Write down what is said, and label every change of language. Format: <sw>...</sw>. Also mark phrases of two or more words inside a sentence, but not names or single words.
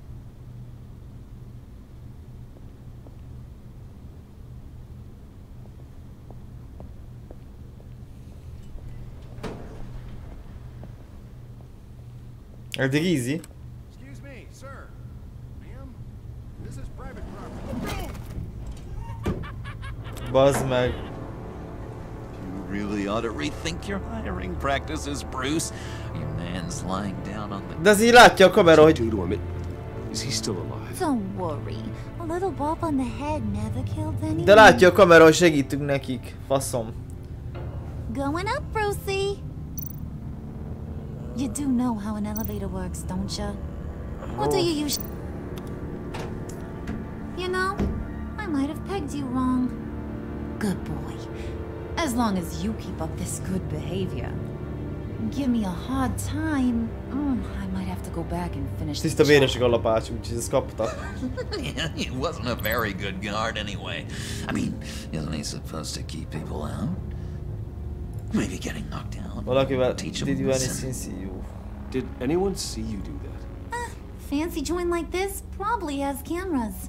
<hu>Eddig easy.</hu> <en>Excuse me, sir. Ma'am, this is private property.</en> <hu>Bazd meg.</hu> <en>You really ought to rethink your hiring practices, Bruce. Your man's lying down on the...</en> <hu>De azért látja a kamera, hogy...</hu> <en>Is he still alive? Don't worry. A little bump on the head never killed anyone.</en> <hu>De látja a kamera, hogy segítünk nekik. Faszom.</hu> <en>Going up, Brucey. You do know how an elevator works, don't you? Or do you use... You know, I might have pegged you wrong. Good boy. As long as you keep up this good behavior. Give me a hard time. I might have to go back and finish the</en> <hu>Tiszta véresek a lapács, úgyhogy ezt kapta.</hu> <en>Yeah, he wasn't a very good guard anyway. I mean, isn't he supposed to keep people out? Maybe getting knocked out. Valakivel, did you anything see you? Did anyone see you do that? Fancy joint like this probably has cameras.</en>